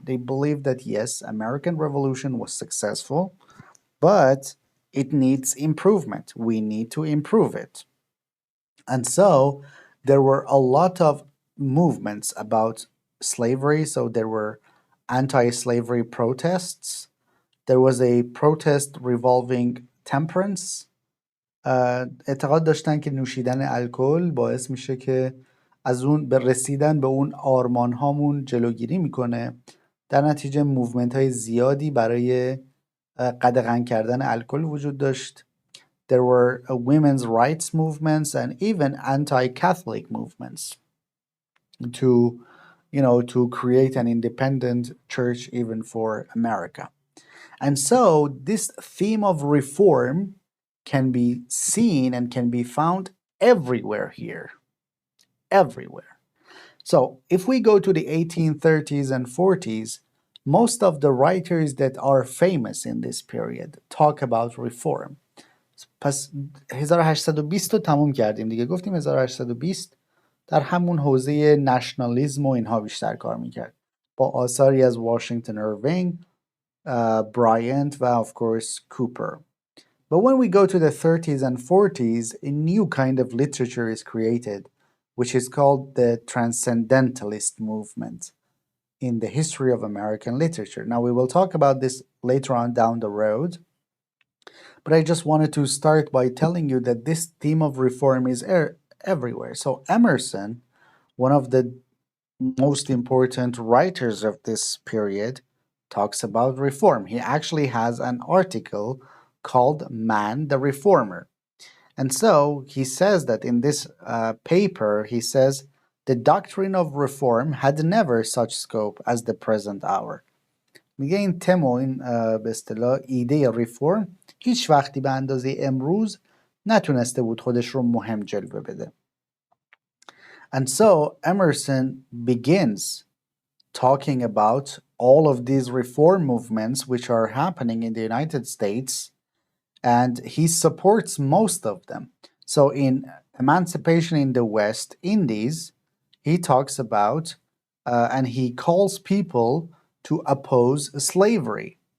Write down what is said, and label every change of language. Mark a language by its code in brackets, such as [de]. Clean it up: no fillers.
[en] They believed that yes, American Revolution was successful, but it needs improvement. We need to improve it. And so there were a lot of movements about slavery. So there were anti slavery protests. There was a protest revolving temperance. [fa] اعتقاد داشتن که نوشیدن الکل باعث میشه که از اون به رسیدن به اون آرمان هامون جلوگیری میکنه. در نتیجه موومنت های زیادی برای قدغن کردن الکل وجود داشت. [en] There were women's rights movements and even anti-Catholic movements to, to create an independent church even for America. And so this theme of reform can be seen and can be found everywhere here. Everywhere. So if we go to the 1830s and 40s, most of the writers that are famous in this period talk about reform. [fa] پس 1820 رو تموم کردیم دیگه. گفتیم 1820 در همون حوزه نشنالیزم و اینها بیشتر کار میکرد با آثاری از واشنگتن ایروینگ، Bryant و [en] of course [fa] Cooper. [en] But when we go to the 30s and 40s, a new kind of literature is created, which is called the Transcendentalist movement in the history of American literature. Now, we will talk about this later on down the road, but I just wanted to start by telling you that this theme of reform is everywhere. So, Emerson, one of the most important writers of this period, talks about reform. He actually has an article called Man the Reformer. And so he says that in this paper, he says, the doctrine of reform had never such scope as the present hour. [fa] میگه این تم و این به اصطلاح ایده ریفورم هیچ وقتی به اندازه امروز نتونسته بود خودش رو مهم جلوه بده. [en] And so Emerson begins talking about all of these reform movements which are happening in the United States, and he supports most of them. So in Emancipation in the West Indies, he talks about and he calls people to oppose slavery.